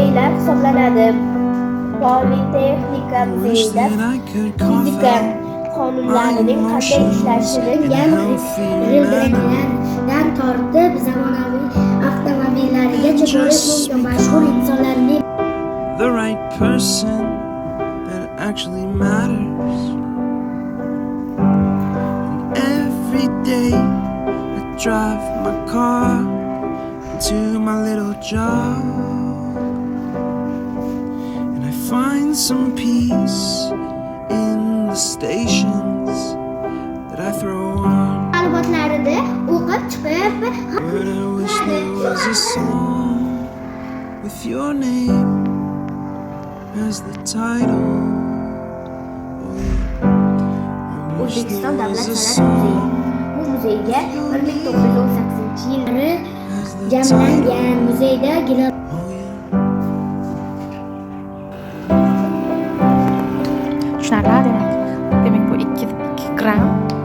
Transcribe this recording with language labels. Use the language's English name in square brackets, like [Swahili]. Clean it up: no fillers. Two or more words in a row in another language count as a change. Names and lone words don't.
[Uzbek] hisoblanadi. Politexnika muzeyida fizika qonunlarining qanday ishlashini g'ildiraklardan tortib zamonaviy avtomobillarigacha ko'rish mumkin. Mashhur insonlarning [English] the right person that actually matters. And every day I drive my car to my little job, and I find some peace in the stations that I throw on. [Uzbek] ma'lumotlarida o'qib chiqib [English] But I wish there was a song with your name as the title. [Uzbek] O'zbekiston davlat san'at muzeyi. Bu muzeyga 1918-yilda jamlangan. Muzeyda Tushunarli, demak bu 2 gram